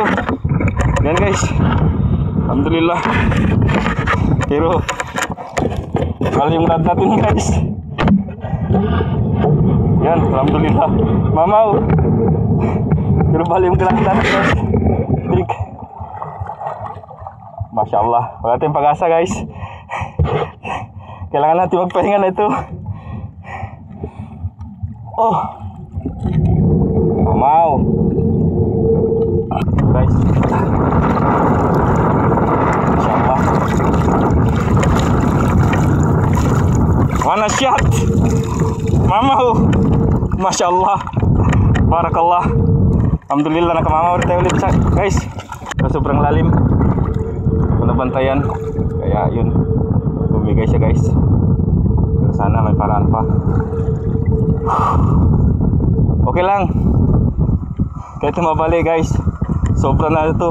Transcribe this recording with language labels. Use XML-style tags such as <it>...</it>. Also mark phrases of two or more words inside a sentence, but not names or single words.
<tl>Yan guys. Alhamdulillah. Pero mahal yung rad natin guys. Yan, alhamdulillah. Mamaw. Pero mahal yung rad natin guys.</tl> <ar>Trik. ما شاء الله.</ar> <tl>Wala tayong pag-asa guys. Kailangan natin magpahinga na ito. Oh. Mamaw. Guys,</tl> <ar>ما شاء الله.</ar> <tl>Mana shot? Mamaw.</tl> <ar>ما شاء الله. بارك الله. الحمد لله</ar> <tl>nakamama tayo ulit guys. So, sobrang lalim. Nabantayan. Kaya yun. Bumigay siya guys. Pero sana may paraan pa. Okay lang. Kahit mabali guys. Sobra na ito.</tl>